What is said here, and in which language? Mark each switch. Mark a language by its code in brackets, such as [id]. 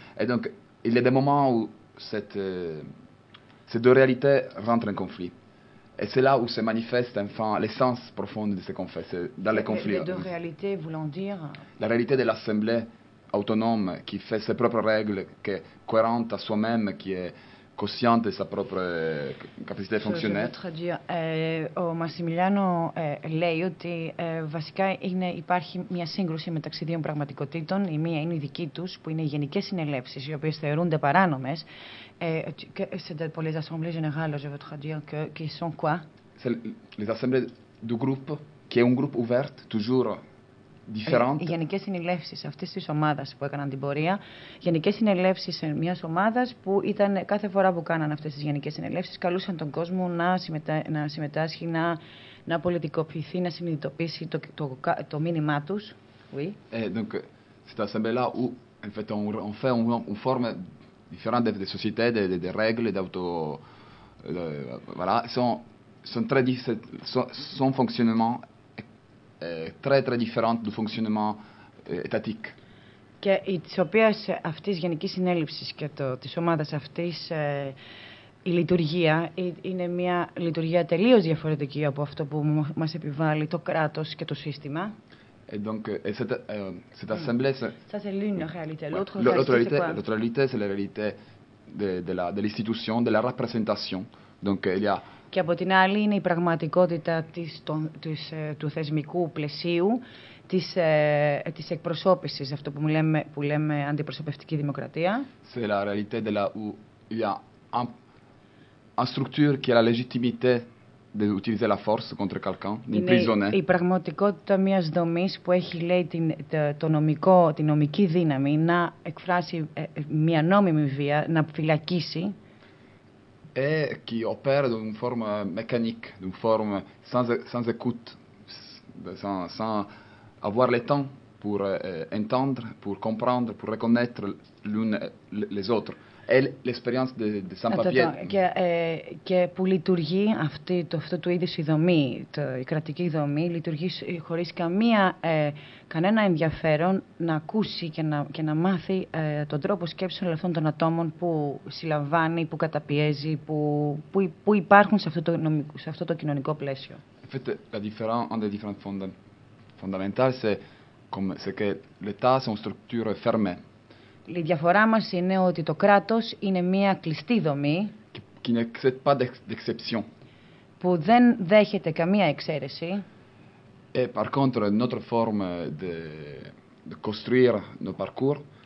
[fr] Et donc, il y a des moments où ces deux réalités rentrent en conflit. Et c'est là où se manifeste enfin l'essence profonde de ce qu'on fait, c'est dans les conflits. Les deux réalités voulant dire... La réalité de l'assemblée autonome qui fait ses propres règles, qui est cohérente à soi-même, qui est consciente de sa propre capacité de fonctionner. Je veux dire, au [el] Massimiliano, λέει ότι βασικά υπάρχει μια σύγκρουση μεταξύ δύο πραγματικοτήτων. Η μία είναι η δική τους, που είναι οι γενικές συνελεύσεις, οι οποίες θεωρούνται παράνομες. [fr] C'est pour les assemblées générales, je veux traduire, qui sont quoi? C'est les assemblées du groupe, qui est un groupe ouvert, toujours différent. [el] Les γενικές συνελεύσεις, αυτές τις ομάδες που έκαναν την πορεία, γενικές συνελεύσεις μιας ομάδας που ήταν κάθε φορά που κάναν αυτές τις γενικές συνελεύσεις, καλούσαν τον κόσμο να συμμετάσχει, να πολιτικοποιηθεί, να συνειδητοποιήσει το μήνυμά τους. [fr] Oui. Et donc, cette assemblée-là où, en fait, on fait une forme différente des sociétés, des règles, d'auto. Voilà, son fonctionnement est très très différent du fonctionnement étatique. [el] Και η οποία αυτής γενικής συνέλευσης και το, της ομάδας αυτής η λειτουργία είναι μια λειτουργία τελείως διαφορετική από αυτό που μας επιβάλλει το κράτος και το σύστημα. [fr] Et donc et cette cette assemblée c'est ça c'est l'une réalité l'autre réalité c'est quoi? L'autre réalité c'est la réalité de l'institution de la représentation donc il y a [el] και από την άλλη είναι η πραγματικότητα της, των, της του θεσμικού πλαισίου της της εκπροσώπησης αυτό που λέμε αντιπροσωπευτική δημοκρατία [fr] c'est la réalité de la où il y a un structure qui a la légitimité d'utiliser la force contre quelqu'un, d'imprisonner. [el] Η πραγματικότητα μιας δομής που έχει λέει την, το νομικό, την νομική δύναμη να εκφράσει μια νόμιμη βία, να φυλακίσει. [fr] Et qui opère d'une forme mécanique, d'une forme sans écoute, sans avoir le temps pour entendre, pour comprendre, pour reconnaître l'une les autres. Elle, l'expérience de sans-papier. [el] Και που λειτουργεί αυτό το είδος η δομή, η κρατική δομή, λειτουργεί χωρίς κανένα ενδιαφέρον να ακούσει και να μάθει τον τρόπο σκέψης αυτών των ατόμων που συλλαμβάνει, που καταπιέζει, που υπάρχουν σε αυτό το κοινωνικό πλαίσιο. [fr] En fait, la différence, une des différences fondamentales, c'est que l'État, c'est une structure fermée. [el] Η διαφορά μας είναι ότι το κράτος είναι μια κλειστή δομή [fr] qui n'accepte pas d'exception. [el] Που δεν δέχεται καμία εξαίρεση. [fr] Et par contre, notre forme de construire nos parcours.